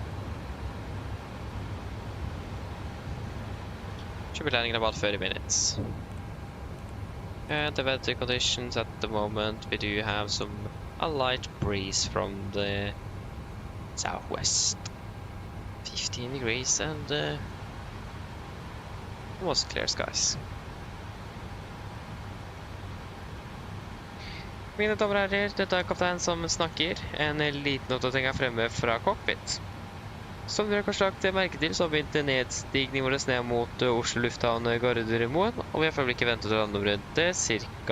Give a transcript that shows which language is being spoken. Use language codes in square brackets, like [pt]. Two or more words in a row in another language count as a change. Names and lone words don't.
[en] Should be landing in about 30 minutes. And the weather conditions at the moment, we do have a light breeze from the southwest. 15 degrees and almost clear skies. [no] Mine damer og herrer, dette er kaptein som snakker. En liten oppdatering er fremme fra Cockpit. Som dere kanskje lagt merke til, så har vi begynt nedstigning vår ned mot Oslo lufthavn Gardermoen, og vi har for øyeblikket ventet å lande om rundt ca.